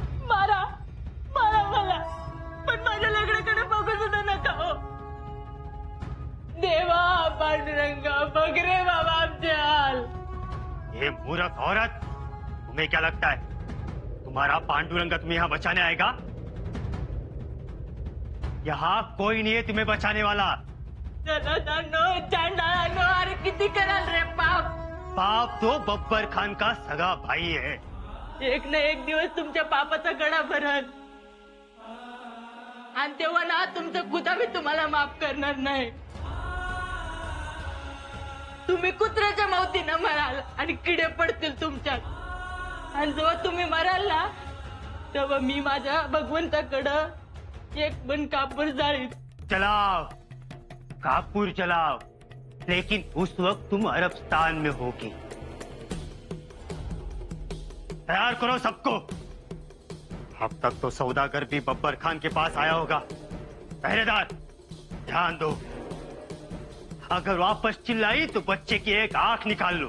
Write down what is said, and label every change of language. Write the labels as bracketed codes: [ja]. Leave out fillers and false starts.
[mr] मारा मारा मला, पण माझ्या लेकराकडे बघू सुद्धा नका हो। देवा पांडुरंगा बघ रे बाबा आमचे हाल। [hi] ये मूर्ख औरत, तुम्हें क्या लगता है तुम्हारा पांडुरंगा तुम्हें यहाँ बचाने आएगा? यहाँ कोई नहीं है तुम्हें बचाने वाला। [mr] चांडाळांनो, अरे किती कराल रे पाप। [hi] पाप तो बब्बर खान का सगा भाई है। [mr] एक ना एक दिवस तुमच्या पापाचा गडा भरल, आणि तेव्हा ना तुमचं खुदा मी तुम्हाला माफ करणार नाही। तुम्ही कुत्र्याच्या मावतीनं मराल आणि किडे पडतील तुमच्यात, आणि जेव्हा तुम्ही मराल ना तेव्हा मी माझ्या भगवंताकडं एक पण कापूर जाळीत। [hi] चलाओ कापूर चलाओ, लेकिन उस वक्त तुम अरबस्तान में होगी। तैयार करो सबको। अब तक तो सौदागर भी बब्बर खान के पास आया होगा। पहरेदार ध्यान दो, अगर वापस चिल्लाई तो बच्चे की एक आंख निकाल लो।